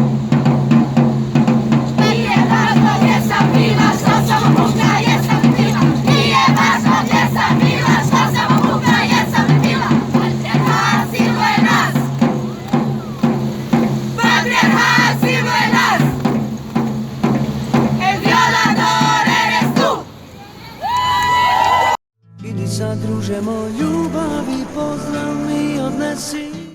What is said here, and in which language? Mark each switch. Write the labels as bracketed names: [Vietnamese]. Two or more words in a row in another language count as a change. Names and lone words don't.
[Croatian] Nije važno gdje sam bila, što sam obukla, jesam li bila. Nije važno gdje sam bila, što sam obukla, jesam li bila. Patrijarhat siluje nas. Patrijarhat siluje nas. [Spanish] El violador eres tú. [Croatian] Idi sad druže moj, ljubavi pozdrav mi odnesi.